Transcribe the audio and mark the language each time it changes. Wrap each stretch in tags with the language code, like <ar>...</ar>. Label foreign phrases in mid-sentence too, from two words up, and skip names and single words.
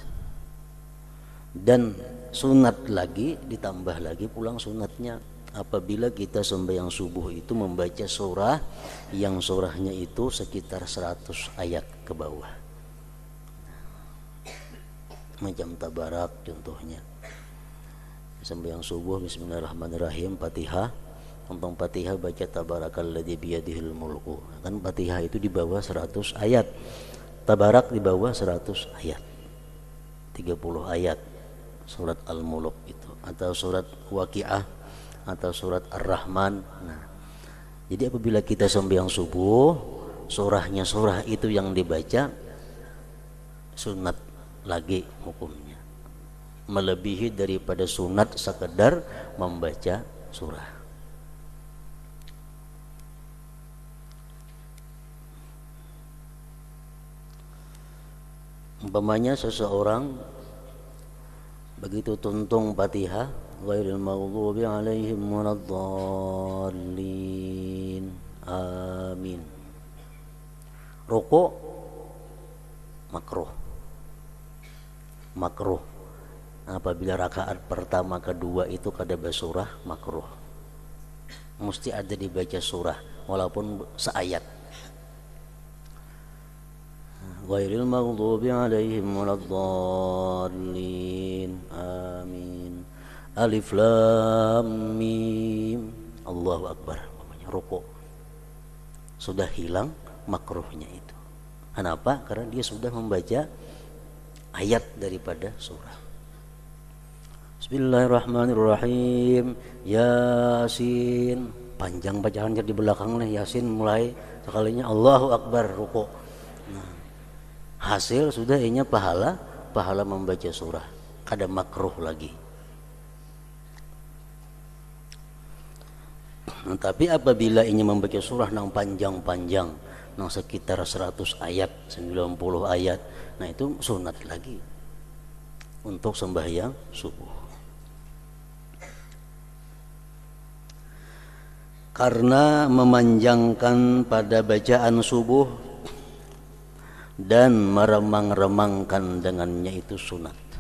<bjn>Dan sunat lagi, ditambah lagi pulang sunatnya apabila kita sembahyang subuh itu membaca surah yang surahnya itu sekitar 100 ayat ke bawah, macam Tabarak contohnya. Sembahyang subuh bismillahirrahmanirrahim, Fatihah, tentang Fatihah baca</bjn> <ar>تبارك الذي بيده الملك.</ar> <bjn>Kan Fatihah itu di bawah 100 ayat, Tabarak di bawah 100 ayat, 30 ayat surat Al-Mulk itu, atau surat Waqiah atau surat Ar-Rahman. Nah, jadi apabila kita sembahyang subuh, surahnya surah itu yang dibaca, sunat lagi hukumnya, melebihi daripada sunat sekedar membaca surah. Umpamanya seseorang begitu tuntung Fatihah,</bjn> <ar>غير المغضوب عليهم waladdallin,</ar> <bjn>amin, rukuk makruh apabila rakaat pertama kedua itu kada basurah, makruh, mesti ada dibaca surah walaupun seayat.</bjn> <ar>غير المغضوب عليهم ولا الضالين آمين الم الله أكبر.</ar> <bjn>Rukuk sudah hilang makruhnya itu. Kenapa? Karena dia sudah membaca ayat daripada surah.</bjn> <ar>Bismillahirrahmanirrahim.</ar> <bjn>Yasin, panjang bacaannya di belakang nih, Yasin mulai sekalinya</bjn> <ar>الله أكبر,</ar> <bjn>rukuk. Nah, hasil sudah inya pahala membaca surah, kada makruh lagi. Tapi apabila ingin membaca surah yang panjang-panjang, yang sekitar 100 ayat, 90 ayat, nah itu sunat lagi untuk sembahyang subuh. Karena memanjangkan pada bacaan subuh dan meremang-remangkan dengannya itu sunat.</bjn>